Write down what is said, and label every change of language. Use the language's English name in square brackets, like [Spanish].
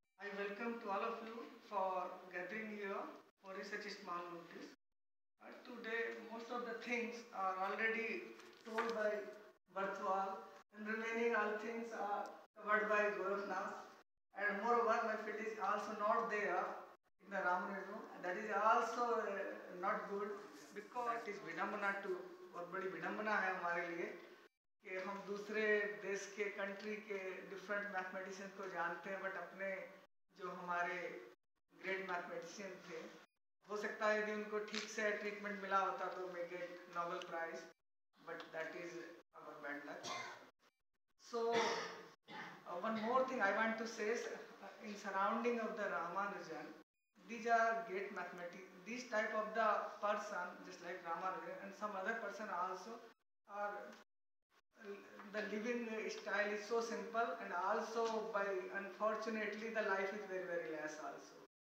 [English] I welcome to all of you for gathering here for such a small notice. Today, most of the things are already told by Barthwal, and remaining all things are covered by Gorakhnath. And moreover, my field is also not there in the Ramanujan. That is also not good, because that is [Hindi] विडंबना to, बहुत बड़ी विडंबना है हमारे लिए कि हम दूसरे देश के कंट्री के डिफरेंट मैथमेटिशियन को जानते हैं, बट अपने जो हमारे ग्रेट मैथमेटिशियन थे, हो सकता है यदि उनको ठीक से ट्रीटमेंट मिला होता तो [English] May get Nobel prize, but that is our bad luck. So one more thing I want to say is in surrounding of the Ramanujan, these are great mathematics. These type of the person, just like Ramanujan and some other person also, are the living style is so simple, and also by unfortunately the life is very less also.